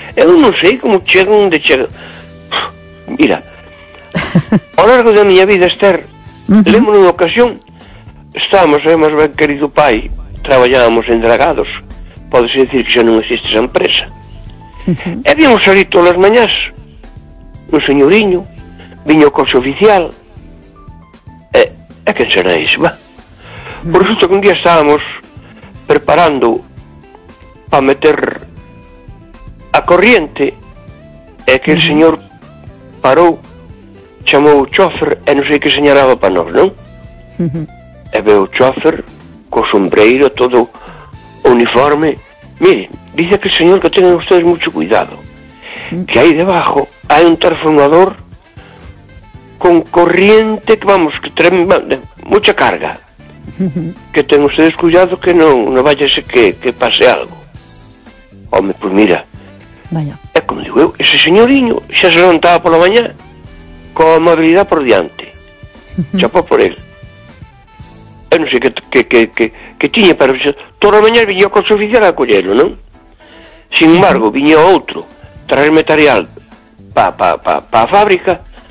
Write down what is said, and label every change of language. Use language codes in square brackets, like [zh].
[gl] Eu non sei como chega onde chega. Mira, ao largo da miña vida, Esther, lembro unha ocasión, estábamos, [es] además, [gl] ben querido pai, traballábamos en Dragados, podes decir que xa non existe esa empresa. E víamos salir todas as mañás, un señoriño, viño o coche oficial, e quen será ese, va? Por resulta que un día estábamos preparando para meter a corriente, e que [es] el señor [gl] parou, chamou o chofer e non sei que señalaba para nós, non? E veo o chofer co sombreiro, todo uniforme. [es] Mire, dice que señor, que tengan ustedes mucho cuidado, que [gl] aí [es] debajo [gl] hai [es] un transformador con corriente que vamos, que tremenda, mucha carga, que ten ustedes cuidado, que [gl] non [es] vayase que pase algo. [gl] Home, pues mira, [es] vaya. [gl] É como digo eu, ese señoriño xa se levantaba pola mañá con amabilidade por diante. Chapó [es] por él. [gl] Eu non sei que tiña para... Toda a mañá viña o coche oficial a collelo, non? [es] Sin embargo, [gl] viña outro traer material pa a fábrica.